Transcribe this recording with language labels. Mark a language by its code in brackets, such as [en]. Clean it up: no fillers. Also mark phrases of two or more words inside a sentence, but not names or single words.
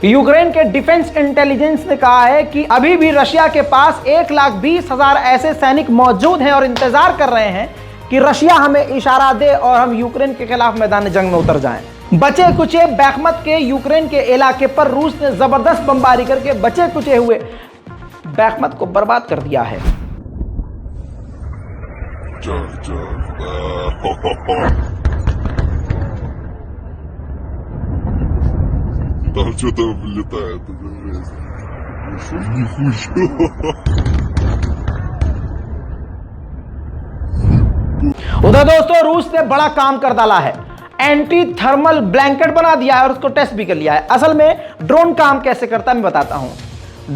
[hi] यूक्रेन के [en] defense intelligence [hi] ने कहा है कि अभी भी रशिया के पास 1,20,000 ऐसे सैनिक मौजूद हैं और इंतजार कर रहे हैं कि रशिया हमें इशारा दे और हम यूक्रेन के खिलाफ मैदान जंग में उतर जाएं। बचे कुचे बैखमत के यूक्रेन के इलाके पर रूस ने जबरदस्त बमबारी करके बचे कुचे हुए बैखमत को बर्बाद कर दिया है। [ru] Там что-то летает. [hi] उधर दोस्तों रूस ने बड़ा काम कर डाला है, [en] anti thermal blanket [hi] बना दिया है और उसको टेस्ट भी कर लिया है। असल में ड्रोन काम कैसे करता है मैं बताता हूं।